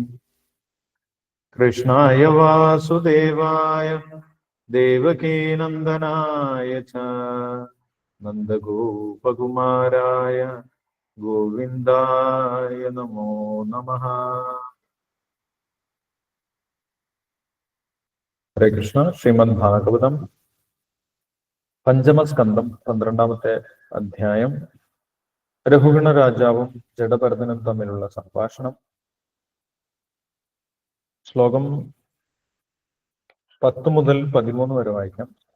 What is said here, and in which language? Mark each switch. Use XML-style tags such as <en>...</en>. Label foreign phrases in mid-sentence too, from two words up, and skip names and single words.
<sa>कृष्णाय वासुदेवाय देवकीनन्दनाय च नन्दगोपकुमाराय गोविन्दाय नमो नमः। हरे कृष्ण।</sa> <ml>श्रीमद् भागवतम പഞ്ചമസ്കന്ധം 12-ാമത്തെ അധ്യായം. രഘുഗണ രാജാവും ജഡഭരതനും തമ്മിലുള്ള സംഭാഷണം. ശ്ലോകം 10 മുതൽ 13 വരെ വായിക്കാം.</ml>